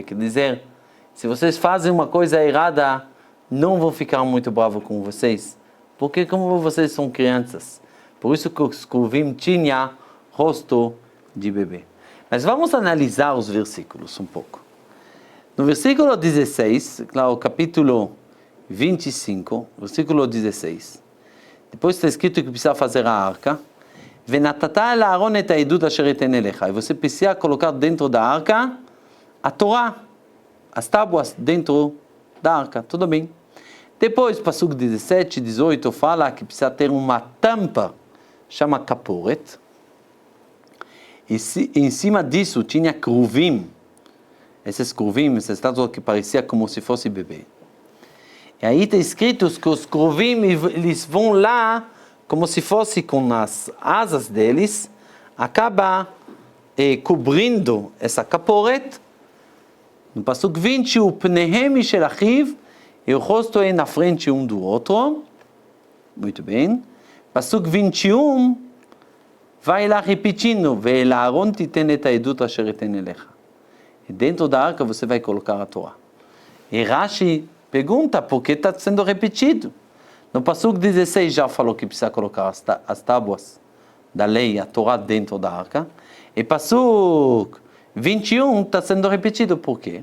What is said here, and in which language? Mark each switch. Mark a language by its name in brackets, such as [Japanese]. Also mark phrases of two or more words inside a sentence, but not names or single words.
[Portuguese] Quer dizer, se vocês fazem uma coisa errada, não vou ficar muito bravo com vocês, porque como vocês são crianças, por isso que os cruvim tinha rosto de bebê. Mas vamos analisar os versículos um pouco. No versículo 16, claro, capítulo 25, versículo 16, depois está escrito que precisa fazer a arca, [Hebrew] ונתתה אל אהרון את העדות אשר אתן אליך, [Portuguese] e você precisa colocar dentro da arca a Torá, as tábuas dentro da arca, tudo bem. Depois, Pasuk 17, 18, fala que precisa ter uma tampa, chama kaporet. E em cima disso tinha cruvim. Esses cruvim, essa estátua que parecia como se fosse bebê. E aí está escrito que os cruvim, eles vão lá, como se fosse com as asas deles, acaba cobrindo essa kaporet. No Pasuk 20, o [Hebrew] פניהם איש אל אחיו, [Portuguese] e o rosto é na frente um do outro. Muito bem. Pasuk 21, vai lá repetindo, [Hebrew] ואל אהרן תתן את העדות אשר אתן אליך. [Portuguese] E dentro da arca você vai colocar a Torá. E Rashi pergunta por que está sendo repetido. No Pasuk 16 já falou que precisa colocar as tábuas da lei, a Torá dentro da arca. E Pasuk 21 está sendo repetido por quê?